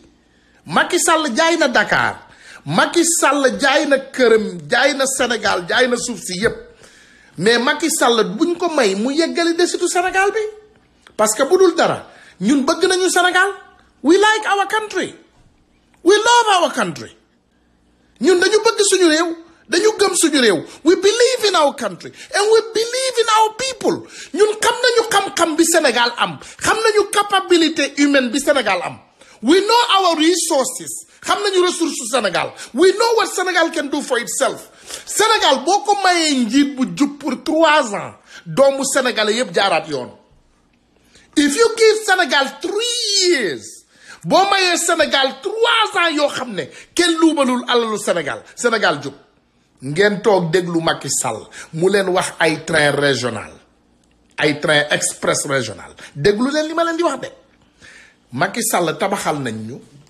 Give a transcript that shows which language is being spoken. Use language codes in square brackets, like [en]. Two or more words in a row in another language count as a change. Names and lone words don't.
[wo] Macky Sall jaay na Dakar Macky Sall jaay na këram jaay na Sénégal jaay na suuf si yépp mais Macky Sall buñ ko may mu yeggali desitu Sénégal bi [fr] parce que [wo] bu dul dara ñun bëgg nañu Sénégal [en] we like our country we love our country [wo] ñun dañu bëgg suñu réew dañu gëm suñu réew [en] we believe in our country and we believe in our people [wo] ñun xam nañu xam-xam bi Sénégal am xam nañu [fr] capacité humaine [wo] bi Sénégal am [en] we know our resources [wo] xam nañu ressources Sénégal [en] we know what Sénégal can do for itself [wo] Sénégal boo ko mayee njiit bu jub [fr] pour 3 ans [wo] doomu sénégalais yépp jaaraat yoon [en] if you give Sénégal 3 years [wo] boo mayee Sénégal 3 ans yoo xam ne kenn luubalul alalu Sénégal jub ngeen toog déglu Macky Sall mu leen wax ay [fr] train régional [wo] ay [fr] train express régional [wo] déglu leen li ma leen di wax de Macky Sall tabaxal nañ ñu